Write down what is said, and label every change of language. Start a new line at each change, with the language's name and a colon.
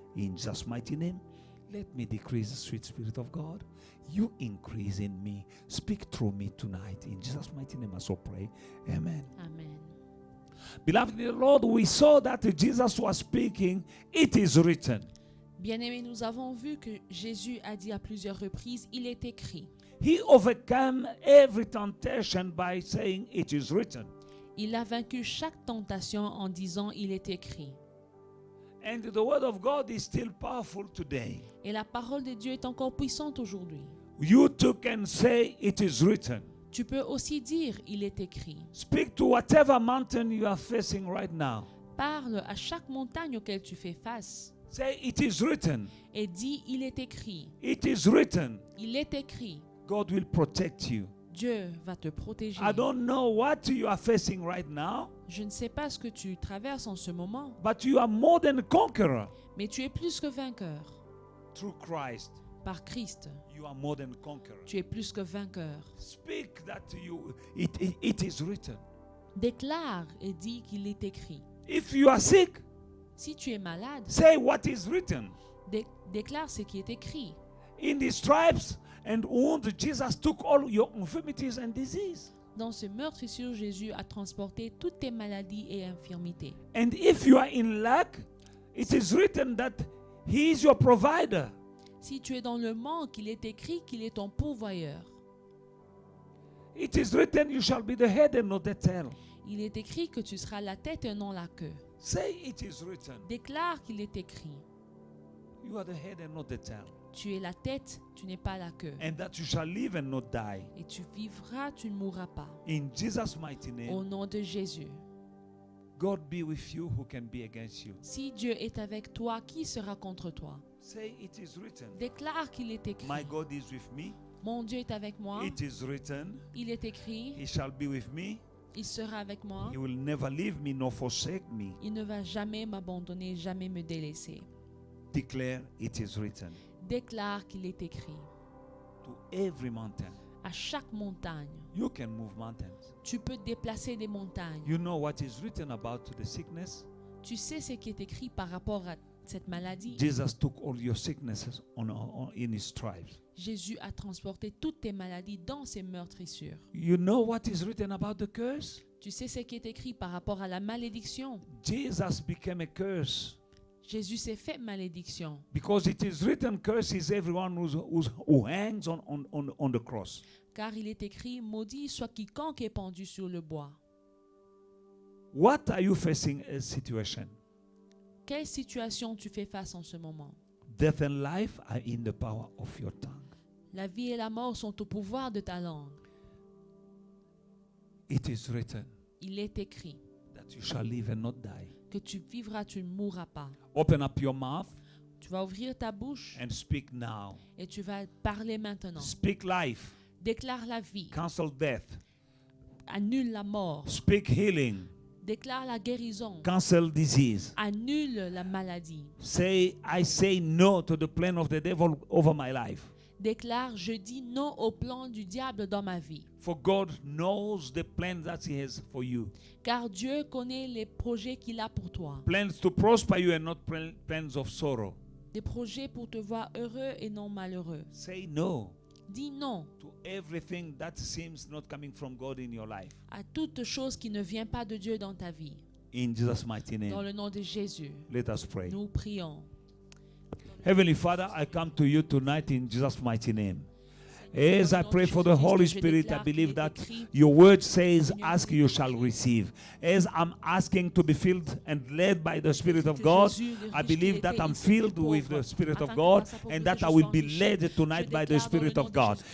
English: In Jesus' mighty name, let me decrease, sweet Spirit of God. You increase in me. Speak through me tonight. In Jesus' mighty name I so pray. Amen. Amen. Beloved in the Lord, we saw that Jesus was speaking, it is written.
French: Bien-aimés, nous avons vu que Jésus a dit à plusieurs reprises, il est écrit.
English: He overcame every temptation by saying, it is written.
French: Il a vaincu chaque tentation en disant, il est écrit.
English: And the word of God is still powerful today.
French: Et la parole de Dieu est encore puissante aujourd'hui.
English: You too can say, it is written.
French: Tu peux aussi dire, il est écrit.
English: Speak to whatever mountain you are facing right now.
French: Parle à chaque montagne auquel tu fais face.
English: Say, it is written.
French: Et dis, il est écrit.
English: It is written.
French: Il est écrit.
English: God will protect you.
French: Dieu va te protéger.
English: I don't know what you are facing right now,
French: Je ne sais pas ce que tu traverses en ce moment,
English: but you are more than a conqueror
French: mais tu es plus que vainqueur.
English: through Christ.
French: Par Christ,
English: You are more than a conqueror.
French: tu es plus que vainqueur.
English: Speak that it is written.
French: Déclare et dis qu'il est écrit.
English: If you are sick,
French: Si tu es malade,
English: say what is written.
French: déclare ce qui est écrit.
English: In the stripes and wounds, Jesus took all your infirmities and disease.
French: Dans ce meurtrissure, Jésus a transporté toutes tes maladies et infirmités.
English: And if you are in lack, It is written that He is your provider.
French: Si tu es dans le manque, il est écrit qu'il est ton pourvoyeur.
English: It is written you shall be the head and not the tail.
French: Il est écrit que tu seras la tête et non la queue.
English: Say it is written.
French: Déclare qu'il est écrit.
English: You are the head and not the tail.
French: Tu es la tête, tu n'es pas la queue.
English: And that you shall live and not die.
French: Et tu vivras, tu ne mourras pas.
English: In Jesus' mighty
French: Au
English: name,
French: nom de Jésus.
English: God be with you, who can be against you.
French: Si Dieu est avec toi, qui sera contre toi?
English: Say it is written.
French: Déclare qu'il est écrit.
English: My God is with me.
French: Mon Dieu est avec moi.
English: It is written.
French: Il est écrit.
English: He shall be with me.
French: Il sera avec moi.
English: He will never leave me nor forsake me.
French: Il ne va jamais m'abandonner, jamais me délaisser.
English: Declare it is written.
French: Déclare qu'il est écrit.
English: To every mountain.
French: À chaque montagne,
English: You can move mountains.
French: tu peux déplacer des montagnes.
English: You know what is written about the sickness?
French: Tu sais ce qui est écrit par rapport à cette maladie.
English: Jesus took all your sicknesses in his stripes.
French: Jésus a transporté toutes tes maladies dans ses meurtrissures.
English: You know what is written about the curse?
French: Tu sais ce qui est écrit par rapport à la malédiction.
English: Jesus became a curse.
French: Jésus s'est fait malédiction.
English: Because it is written, curse is everyone who hangs on the cross.
French: Car il est écrit, maudit soit quiconque est pendu sur le bois.
English: What are you facing as situation?
French: Quelle situation tu fais face en ce moment?
English: Death and life are in the power of your tongue.
French: La vie et la mort sont au pouvoir de ta langue.
English: It is written
French: Il est écrit
English: that you shall live and not die.
French: que tu vivras, tu ne mourras pas.
English: Open up your mouth
French: Tu vas ouvrir ta bouche
English: and speak now.
French: et tu vas parler maintenant.
English: Speak life.
French: Déclare la vie,
English: Cancel death.
French: annule la mort,
English: Speak healing.
French: déclare la guérison,
English: Cancel disease.
French: annule la maladie.
English: Say, I say no to the plan of the devil over my life.
French: Déclare, je dis non au plan du diable dans ma vie.
English: For God knows the plans that He has for you.
French: Car Dieu connaît les projets qu'il a pour toi.
English: Plans to prosper you and not plans of sorrow.
French: Des projets pour te voir heureux et non malheureux.
English: Say no
French: Dis non
English: to everything that seems not coming from God in your life.
French: à toute chose qui ne vient pas de Dieu dans ta vie.
English: In Jesus' mighty
French: Dans
English: name,
French: le nom de Jésus,
English: let us pray.
French: nous prions.
English: Heavenly Father, I come to you tonight in Jesus' mighty name. As I pray for the Holy Spirit, I believe that your word says, ask you shall receive. As I'm asking to be filled and led by the Spirit of God, I believe that I'm filled with the Spirit of God and that I will be led tonight by the Spirit of God.